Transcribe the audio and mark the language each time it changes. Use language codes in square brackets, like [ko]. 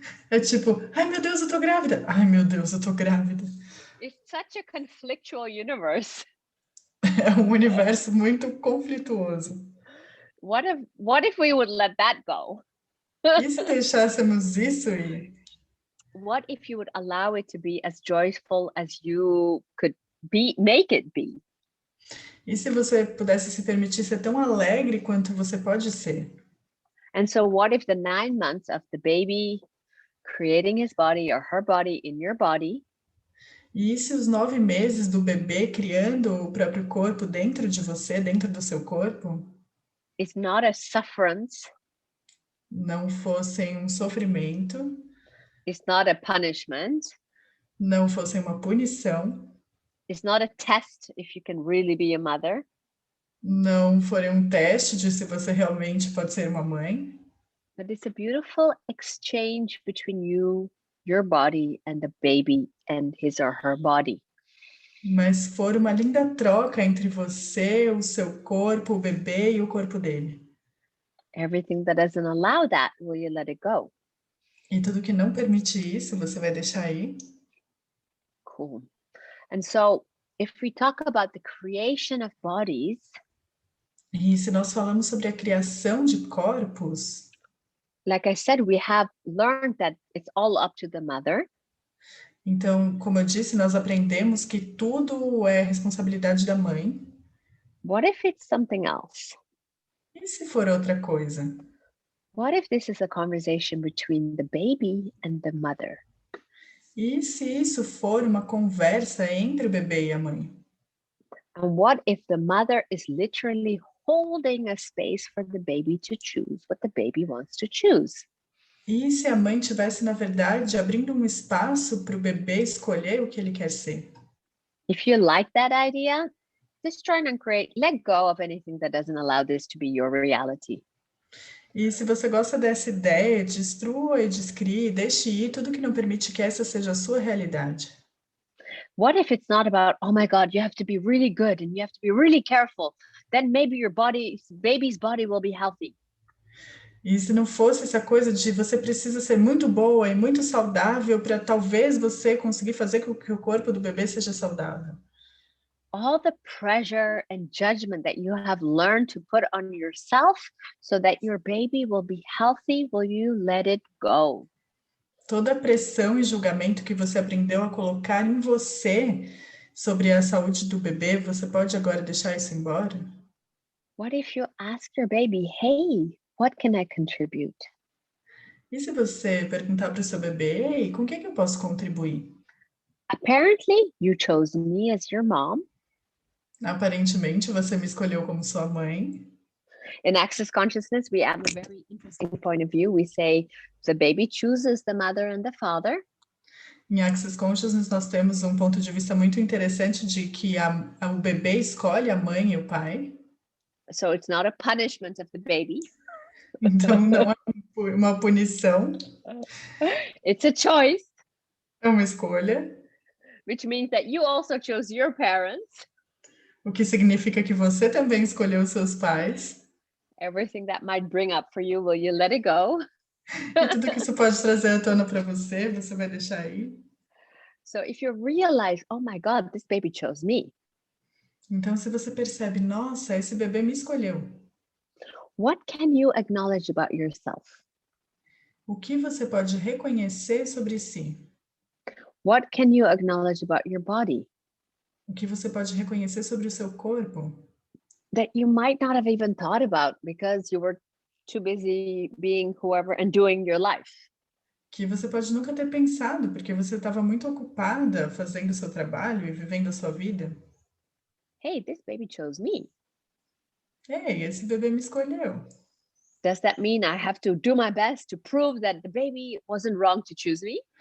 [pt] É tipo, ai meu Deus, eu tô grávida. Ai meu Deus, eu tô grávida. [en] It's such a conflictual universe. [pt] É um universo muito conflituoso. [en] What if we would let that go? [pt] E se deixássemos isso ir? [en] What if you would allow it to be as joyful as you could be, make it be? [pt] E se você pudesse se permitir ser tão alegre quanto você pode ser? [en] And so what if the 9 months of the baby creating his body or her body in your body [pt] E se os 9 meses do bebê criando o próprio corpo dentro de você, dentro do seu corpo, [en] is not a sufferance, [pt] não fossem um sofrimento, [en] is not a punishment, [pt] não fossem uma punição, [en] is not a test if you can really be a mother, [pt] não forem um teste de se você realmente pode ser uma mãe, [en] but it's a beautiful exchange between you, your body, and the baby and his or her body. [pt] mas for uma linda troca entre você, o seu corpo, o bebê e o corpo dele. [en] Everything that doesn't allow that, will you let it go? [pt] E tudo que não permite isso, você vai deixar ir? [en] Cool. And so if we talk about the creation of bodies, [pt] E se nós falamos sobre a criação de corpos, [en] like I said, we have learned that it's all up to the mother. [pt] então, como eu disse, nós aprendemos que tudo é responsabilidade da mãe. [en] What if it's something else? [pt] E se for outra coisa? [en] What if this is a conversation between the baby and the mother? [pt] E se isso for uma conversa entre o bebê e a mãe? [en] And what if the mother is literally holding a space for the baby to choose what the baby wants to choose? [pt] E se a mãe tivesse, na verdade, abrindo um espaço para o bebê escolher o que ele quer ser? [en] If you like that idea, just try and let go of anything that doesn't allow this to be your reality. [pt] E se você gosta dessa ideia, destrua e descrie, deixe ir tudo que não permite que essa seja a sua realidade. [en] What if it's not about, oh my God, you have to be really good and you have to be really careful, then maybe your baby's body will be healthy. [pt] E se não fosse essa coisa de você precisa ser muito boa e muito saudável para talvez você conseguir fazer com que o corpo do bebê seja saudável. [en] all the pressure and judgment that you have learned to put on yourself so that your baby will be healthy, will you let it go? [pt] Toda a pressão e julgamento que você aprendeu a colocar em você sobre a saúde do bebê, você pode agora deixar isso embora? [en] What if you ask your baby, hey, what can I contribute? [pt] E se você perguntar para o seu bebê, ei, com o que eu posso contribuir? [en] Apparently, you chose me as your mom. [pt] Aparentemente, você me escolheu como sua mãe. [en] In Access Consciousness, we have a very interesting point of view. We say the baby chooses the mother and the father. [pt] Em Access Consciousness, nós temos um ponto de vista muito interessante de que o bebê escolhe a mãe e o pai. [en] So it's not a punishment of the baby. [pt] Então, não é uma punição. [en] It's a choice. [pt] É uma escolha. [en] Which means that you also chose your parents. [pt] O que significa que você também escolheu seus pais. [en] Everything that might bring up for you, will you let it go? [pt] E tudo que isso pode trazer à tona para você, você vai deixar aí. [en] So if you realize, oh my God, this baby chose me. [pt] Então, se você percebe, nossa, esse bebê me escolheu. [en] What can you acknowledge about yourself? [pt] O que você pode reconhecer sobre si? [en] What can you acknowledge about your body? [pt] O que você pode reconhecer sobre o seu corpo? [en] That you might not have even thought about because you were too busy being whoever and doing your life. [pt] Que você pode nunca ter pensado, porque você estava muito ocupada fazendo o seu trabalho e vivendo a sua vida. [en] Hey, this baby chose me. [pt] Ei, esse bebê me escolheu. [en] Does that mean I have to do my best to prove that the baby wasn't wrong to choose me?